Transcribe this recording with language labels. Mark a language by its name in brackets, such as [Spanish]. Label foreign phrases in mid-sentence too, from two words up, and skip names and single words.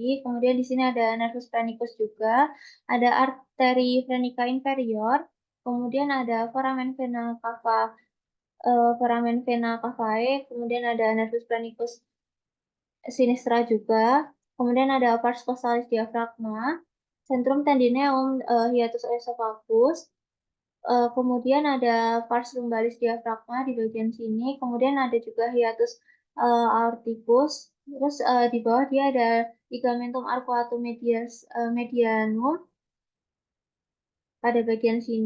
[Indonesian] Kemudian di sini ada nervus pranicus juga. Ada arteri venica inferior. Kemudian ada foramen vena cava, foramen vena cavae. Kemudian ada nervus pranicus sinistra juga. Kemudian ada pars costalis diafragma, centrum tendineum, hiatus esophagus. Kemudian ada pars lumbalis diafragma di bagian sini. Kemudian ada juga hiatus aorticus. Terus di bawah dia ada ligamentum arcuatum medianum pada bagian sini.